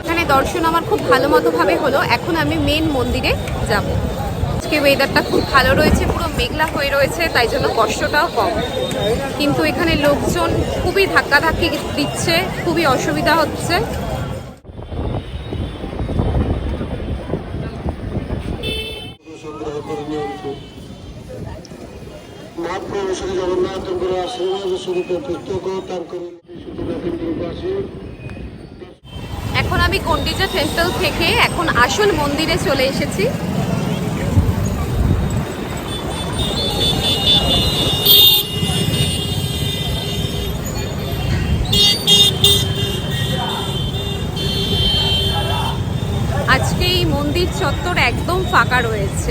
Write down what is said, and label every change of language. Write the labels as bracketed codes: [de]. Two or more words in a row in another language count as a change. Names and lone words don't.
[bn] দর্শন আমার খুব ভালো মতোভাবে হলো। এখন আমি মেন মন্দিরে যাব। আজকে ওয়েদারটা খুব ভালো রয়েছে, পুরো মেঘলা হয়ে রয়েছে, তাই জন্য কষ্টটাও কম। কিন্তু এখানে লোকজন খুবই ধাক্কাধাক্কি দিচ্ছে, খুবই অসুবিধা হচ্ছে। [or] ମହାପ୍ରଭୁ ଶ୍ରୀ ଜଗନ୍ନାଥଙ୍କର ଆଶୀର୍ବାଦ ସ୍ୱରୂପ ପୁସ୍ତକ ତାଙ୍କର ଅଛି। [bn] এখন আমি গন্ডিজা টেম্পল থেকে এখন আসল মন্দিরে চলে এসেছি। আজকে এই মন্দির চত্বর একদম ফাঁকা রয়েছে।